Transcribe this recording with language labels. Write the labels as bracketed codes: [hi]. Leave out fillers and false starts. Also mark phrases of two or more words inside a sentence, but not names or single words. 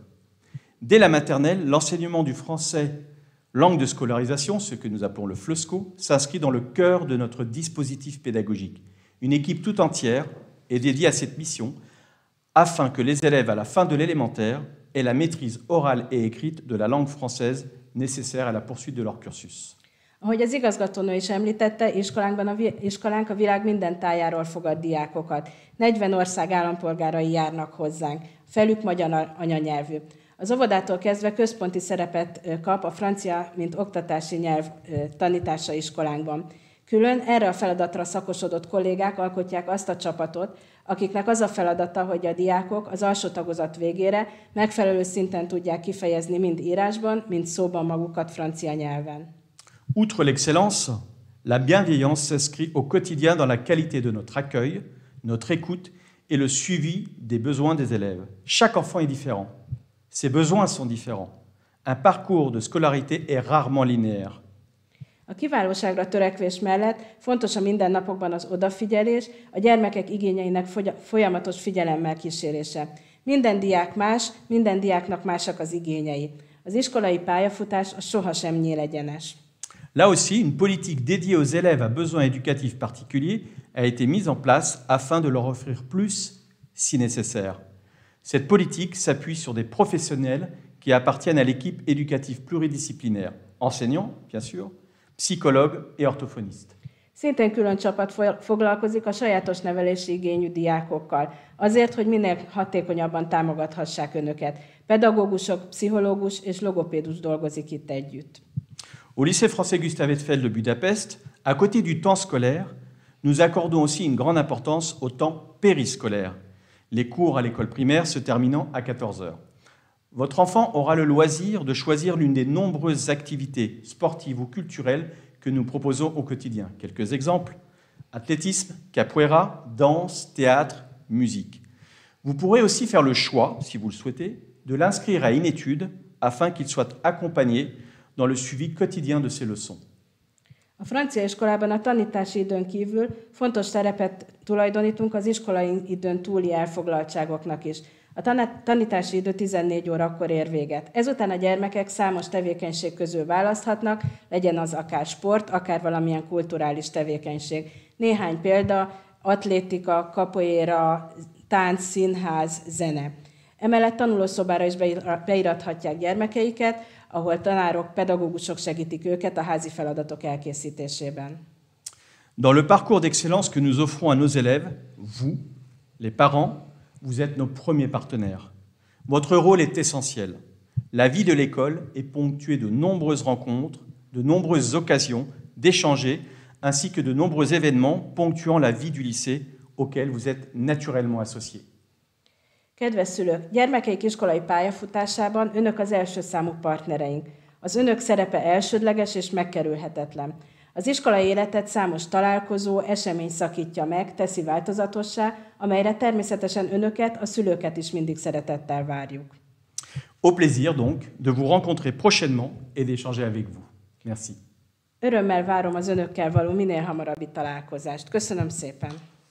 [fr] Dès la maternelle, l'enseignement du français, langue de scolarisation, ce que nous appelons le FLESCO, s'inscrit dans le cœur de notre dispositif pédagogique. Une équipe tout entière est dédiée à cette mission afin que les élèves à la fin de l'élémentaire aient la maîtrise orale et écrite de la langue française nécessaire à la poursuite de leur cursus. [hu] Ahogy az igazgatónő is említette, iskolánk a világ minden tájáról fogad diákokat. 40 ország állampolgárai járnak hozzánk, felük magyar anyanyelvű. Az óvodától kezdve központi szerepet kap a francia, mint oktatási nyelv tanítása iskolánkban. Külön erre a feladatra szakosodott kollégák alkotják azt a csapatot, akiknek az a feladata, hogy a diákok az alsó tagozat végére megfelelő szinten tudják kifejezni mind írásban, mind szóban magukat francia nyelven. [fr] Outre l'excellence, la bienveillance s'inscrit au quotidien dans la qualité de notre accueil, notre écoute et le suivi des besoins des élèves. Chaque enfant est différent. Ses besoins sont différents. Un parcours de scolarité est rarement linéaire. [hu] A kiválóságra törekvés mellett fontos a mindennapokban az odafigyelés, a gyermekek igényeinek folyamatos figyelemmel kísérése. Minden diák más, minden diáknak másak az igényei. Az iskolai pályafutás sohasem nyíl egyenes. [fr] Là aussi, une politique dédiée aux élèves à besoins éducatifs particuliers a été mise en place afin de leur offrir plus si nécessaire. Cette politique s'appuie sur des professionnels qui appartiennent à l'équipe éducative pluridisciplinaire, enseignants, bien sûr, psychologues et orthophonistes. [hu] Szintén külön csapat foglalkozik a sajátos nevelési igényű diákokkal, azért, hogy minél hatékonyabban támogathassák önöket. Pedagógusok, pszichológus és logopédus dolgozik itt együtt. [fr] Au lycée français Gustave Eiffel de Budapest, à côté du temps scolaire, nous accordons aussi une grande importance au temps périscolaire, les cours à l'école primaire se terminant à 14 heures. Votre enfant aura le loisir de choisir l'une des nombreuses activités sportives ou culturelles que nous proposons au quotidien. Quelques exemples: athlétisme, capoeira, danse, théâtre, musique. Vous pourrez aussi faire le choix, si vous le souhaitez, de l'inscrire à une étude afin qu'il soit accompagné dans le suivi quotidien de ses leçons. [hu] A francia iskolában a tanítási időn kívül fontos szerepet tulajdonítunk az iskolai időn túli elfoglaltságoknak is. A tanítási idő 14 órakor ér véget. Ezután a gyermekek számos tevékenység közül választhatnak, legyen az akár sport, akár valamilyen kulturális tevékenység. Néhány példa: atlétika, capoeira, tánc, színház, zene. Emellett tanulószobára is beirathatják gyermekeiket, ahol tanárok, pedagógusok segítik őket a házi feladatok elkészítésében. [fr] Dans le parcours d'excellence que nous offrons à nos élèves, vous, les parents, vous êtes nos premiers partenaires. Votre rôle est essentiel. La vie de l'école est ponctuée de nombreuses rencontres, de nombreuses occasions d'échanger, ainsi que de nombreux événements ponctuant la vie du lycée auquel vous êtes naturellement associés. [hu] Kedves szülők, gyermekeik iskolai pályafutásában önök az első számú partnereink. Az önök szerepe elsődleges és megkerülhetetlen. Az iskolai életet számos találkozó, esemény szakítja meg, teszi változatossá, amelyre természetesen önöket, a szülőket is mindig szeretettel várjuk. [fr] Au plaisir donc de vous rencontrer prochainement et d'échanger avec vous. Merci. [hu] Örömmel várom az önökkel való minél hamarabbi találkozást. Köszönöm szépen!